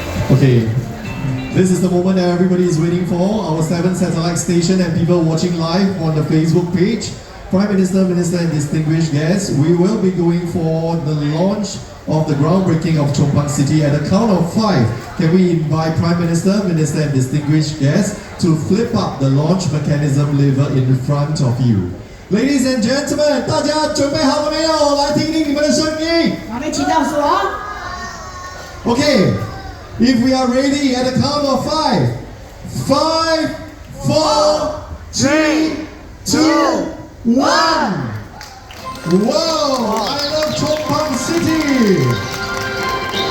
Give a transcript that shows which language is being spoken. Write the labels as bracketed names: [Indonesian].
[English] Okay, this is the moment that everybody is waiting for. Our 7 satellite station and people watching live on the Facebook page. Prime Minister, Minister and distinguished guests, we will be going for the launch of the groundbreaking of Chong Pang City. At the count of 5, can we invite Prime Minister, Minister and distinguished guests to flip up the launch mechanism lever in front of you. Ladies and gentlemen, [Chinese] 大家准备好了没有？来听听你们的声音。我们祈祷说。 [English] Okay, if we are ready at the count of 5, 5, 4, 3, 2, 1. Wow, I love Chong Pang City.